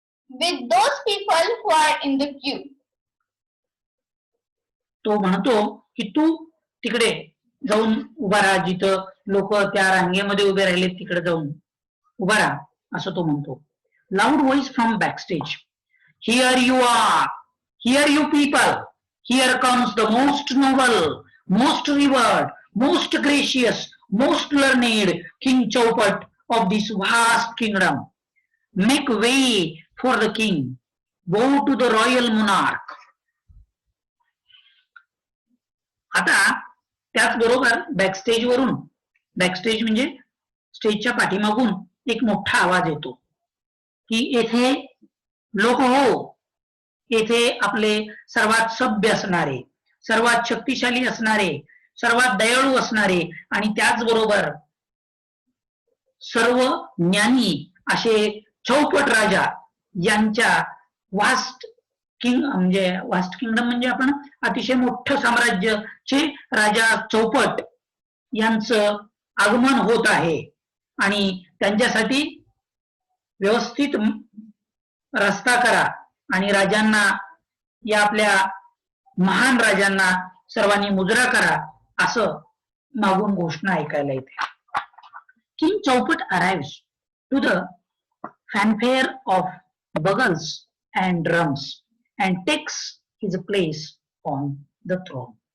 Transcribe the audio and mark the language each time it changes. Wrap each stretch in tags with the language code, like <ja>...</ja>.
<en>with those people who are in the queue.</en> <mr>तो म्हणतो की तू तिकडे जाऊन उभा राहा, जिथं लोक त्या रांगेमध्ये उभे राहिले तिकडे जाऊन उभा राहा असं तो म्हणतो.</mr> <en>Loud voice from backstage, Here you are, here you people, here comes the most noble, most revered, most gracious, most learned King Chaupat of this vast kingdom. Make way for the king, go to the royal monarch.</en> <mr>आता त्याचबरोबर backstage वरून, backstage म्हणजे स्टेजच्या पाठीमागून एक मोठा आवाज येतो की येथे लोक हो, येथे आपले सर्वात सभ्य असणारे, सर्वात शक्तिशाली असणारे, सर्वात दयाळू असणारे आणि त्याचबरोबर सर्व ज्ञानी असे चौपट राजा यांच्या</mr> <en>vast kingdom</en> <mr>म्हणजे आपण अतिशय मोठं साम्राज्याचे राजा चौपट यांचं आगमन होत आहे आणि त्यांच्यासाठी व्यवस्थित रस्ता करा आणि राजांना, या आपल्या महान राजांना सर्वांनी मुजरा करा असं मागून घोषणा ऐकायला येते.</mr> <en>King Chaupat arrives to the fanfare of bugles and drums and takes his place on the throne.</en>